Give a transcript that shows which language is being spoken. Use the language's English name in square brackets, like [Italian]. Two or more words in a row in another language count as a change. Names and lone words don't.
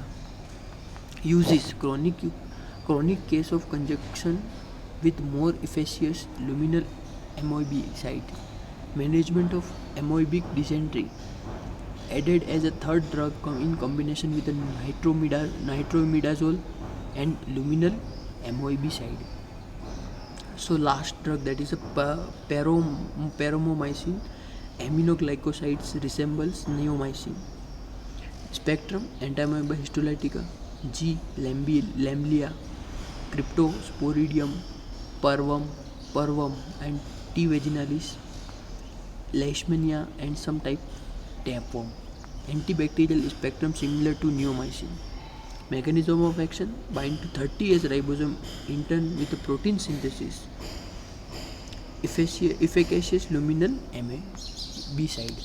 [English] Uses chronic case of conjunction with more efficacious luminal amoebicide, management of amoebic dysentery, added as a third drug in combination with a nitronidazole and luminal amoebicide. So last drug, that is a paromomycin. Aminoglycosides resembles neomycin. Spectrum: Entamoeba histolytica, G. lamblia, Cryptosporidium, Parvum, and T. vaginalis, Leishmania, and some type tapeworm. Antibacterial spectrum similar to neomycin. Mechanism of action: bind to 30S ribosome in turn with a protein synthesis. Efficacious luminal amoebicide.